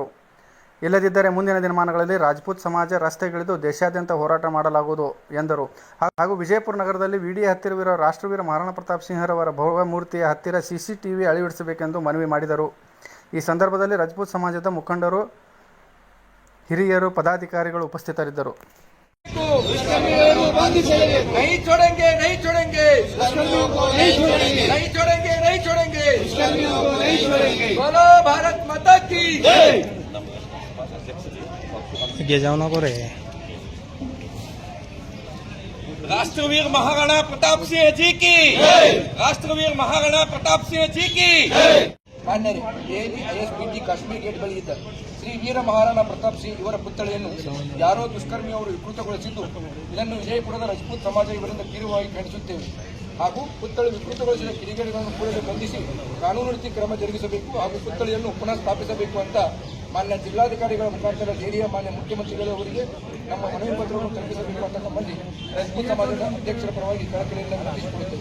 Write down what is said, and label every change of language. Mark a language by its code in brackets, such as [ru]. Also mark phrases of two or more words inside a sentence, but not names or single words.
[kn] ಇಲ್ಲದಿದ್ದರೆ ಮುಂದಿನ ದಿನಮಾನಗಳಲ್ಲಿ ರಾಜ್ಪೂತ್ ಸಮಾಜ ರಸ್ತೆಗಿಳಿದು ದೇಶಾದ್ಯಂತ ಹೋರಾಟ ಮಾಡಲಾಗುವುದು ಎಂದರು. ಹಾಗೂ ವಿಜಯಪುರ ನಗರದಲ್ಲಿ ವಿಡಿ ಹತ್ತಿರವಿರುವ ರಾಷ್ಟ್ರವೀರ ಮಹಾರಾಣಾ ಪ್ರತಾಪ್ ಸಿಂಹರವರ ಭವ್ಯ ಮೂರ್ತಿಯ ಹತ್ತಿರ CCTV ಅಳವಡಿಸಬೇಕೆಂದು ಮನವಿ ಮಾಡಿದರು. ಈ ಸಂದರ್ಭದಲ್ಲಿ ರಾಜ್ಪೂತ್ ಸಮಾಜದ ಮುಖಂಡರು, ಹಿರಿಯರು, ಪದಾಧಿಕಾರಿಗಳು ಉಪಸ್ಥಿತರಿದ್ದರು. [hi] नहीं छोड़ेंगे, नहीं छोड़ेंगे, नहीं छोड़ेंगे, नहीं छोड़ेंगे, बोलो भारत माता की जय. राष्ट्रवीर महाराणा प्रताप सिंह जी की, राष्ट्रवीर महाराणा प्रताप सिंह जी की. [kn] ಮಾನ್ಯರೇ, ದೆಹಲಿ ISBT ಕಾಶ್ಮೀರ್ ಗೇಟ್ ಬಳಿ ಇದ್ದ ಶ್ರೀ ವೀರ ಮಹಾರಾಣಾ ಪ್ರತಾಪ್ ಸಿಂಗ್ ಇವರ ಪುತ್ಥಳಿಯನ್ನು ಯಾರೋ ದುಷ್ಕರ್ಮಿಯವರು ವಿಕೃತಗೊಳಿಸಿದ್ದು, ಇದನ್ನು ವಿಜಯಪುರದ ರಾಜ್ಪೂತ್ ಸಮಾಜ ಇವರಿಂದ ತೀವ್ರವಾಗಿ ಖಂಡಿಸುತ್ತೇವೆ. ಹಾಗೂ ಪುತ್ಥಳಿ ವಿಕೃತಗೊಳಿಸಿದ ಕಿಡಿಗೇಡಿಗಳನ್ನು ಕೂಡಲೇ ಬಂಧಿಸಿ ಕಾನೂನು ರೀತಿ ಕ್ರಮ ಜರುಗಿಸಬೇಕು ಹಾಗೂ ಪುತ್ಥಳಿಯನ್ನು ಪುನಃ ಸ್ಥಾಪಿಸಬೇಕು ಅಂತ ಮಾನ್ಯ ಜಿಲ್ಲಾಧಿಕಾರಿಗಳ ಮುಖಾಂತರ ದೆಹಲಿಯ ಮಾನ್ಯ ಮುಖ್ಯಮಂತ್ರಿಗಳವರಿಗೆ ನಮ್ಮ ಮನವಿ ಪತ್ರವನ್ನು ತಲುಪಿಸಬೇಕು ಅಂತ ಸಂಬಂಧಿ ರಾಜ್ಪೂತ್ ಸಮಾಜದ ಅಧ್ಯಕ್ಷರ ಪರವಾಗಿ ಕಳಕಳಿಯಿಂದ ವಿನಂತಿಸಿಕೊಳ್ಳುತ್ತೇವೆ.